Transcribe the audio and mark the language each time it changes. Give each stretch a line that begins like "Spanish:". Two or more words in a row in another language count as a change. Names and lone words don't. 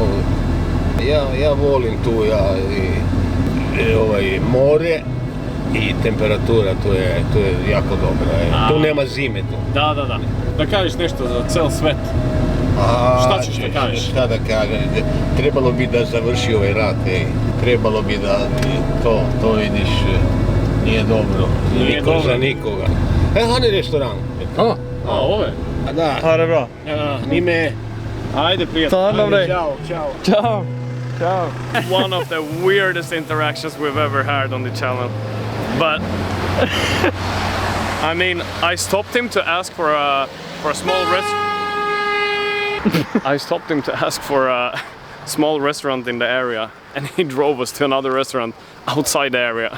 Serbian: Ja volim tu more i temperatura, to je jako dobra. Tu nema zime tu. Da. Da kažeš nešto za cel svet. Šta ćeš da kažeš? Šta da kažem? Trebalo bi da završi ovaj rat. Trebalo bi da to vidiš, nije dobro. Niko za nikoga.
Swedish: Han är restoran.
Serbian: Ove? Da.
Swedish: Ha det bra. Ni med.
Serbian: Ajde, prijatelj.
Swedish: Ta hand om dig. Ciao. Ciao.
English: One of the weirdest interactions we've ever had on the channel. But I mean, I stopped him to ask for a small I stopped him to ask for a small restaurant in the area, and he drove us to another restaurant outside the area.